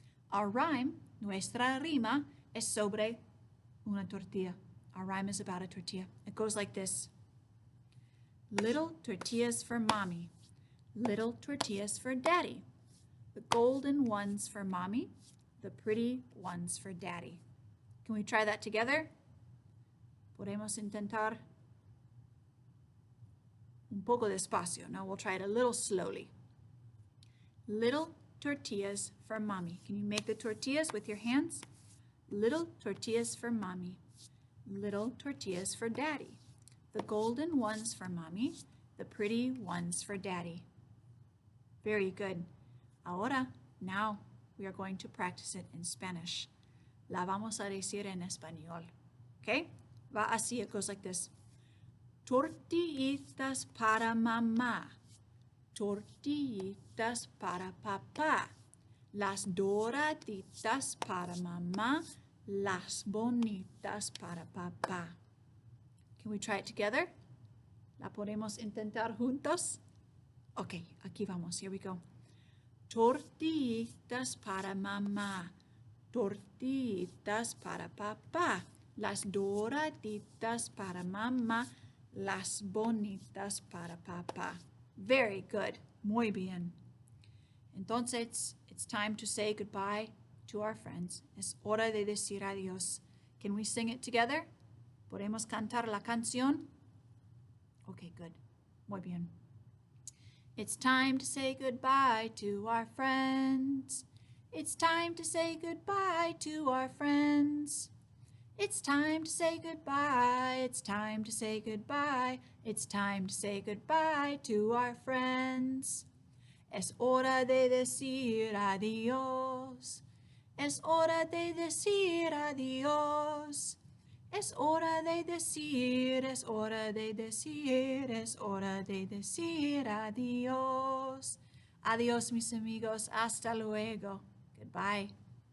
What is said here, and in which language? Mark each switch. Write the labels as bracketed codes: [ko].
[es] Our rhyme, nuestra rima, es sobre una tortilla. [en] Our rhyme is about a tortilla. It goes like this. Little tortillas for mommy, little tortillas for daddy. The golden ones for mommy, the pretty ones for daddy. Can we try that together? [es] Podemos intentar un poco despacio. [en] Now we'll try it a little slowly. Little tortillas for mommy. Can you make the tortillas with your hands? Little tortillas for mommy. Little tortillas for daddy. The golden ones for mommy, the pretty ones for daddy. Very good. Ahora, now, we are going to practice it in Spanish. [es] La vamos a decir en español. Okay? Va así, it goes like this. Tortillitas para mamá. Tortillitas para papá. Las doraditas para mamá. Las bonitas para papá. Can we try it together? ¿La podemos intentar juntos? Okay, aquí vamos. Here we go. Tortillitas para mamá. Tortillitas para papá. Las doraditas para mamá. Las bonitas para papá. Very good. Muy bien. [en] Entonces, it's time to say goodbye to our friends. [es] Es hora de decir adiós. Can we sing it together? ¿Podemos cantar la canción? [en] Okay, good. Muy bien. It's time to say goodbye to our friends. It's time to say goodbye to our friends. It's time to say goodbye. It's time to say goodbye. It's time to say goodbye to our friends. [es] Es hora de decir adiós. Es hora de decir adiós. Es hora de decir, es hora de decir, es hora de decir adiós. Adiós, mis amigos. Hasta luego. Goodbye.